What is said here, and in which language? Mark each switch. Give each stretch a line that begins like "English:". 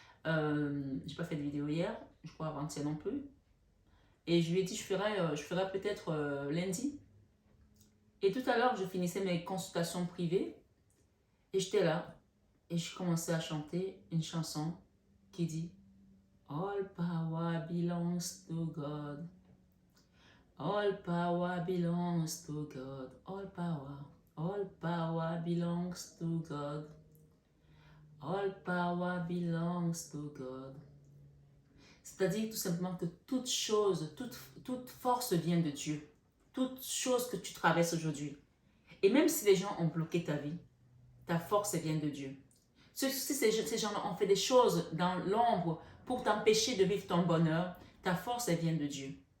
French: J'ai pas fait de vidéo hier, je crois avant-hier non plus. Et je lui ai dit, je ferai peut-être lundi. Et tout à l'heure, je finissais mes consultations privées et j'étais là et je commençais à chanter une chanson qui dit
English: All power belongs to God. All power belongs to God. All power belongs to God. All power belongs to God.
French: C'est-à-dire tout simplement que toute chose, toute force vient de Dieu. Toute chose que tu traverses aujourd'hui. Et même si les gens ont bloqué ta vie, ta force vient de Dieu. Si ces gens ont fait des choses dans l'ombre pour t'empêcher de vivre ton bonheur, ta force vient de Dieu.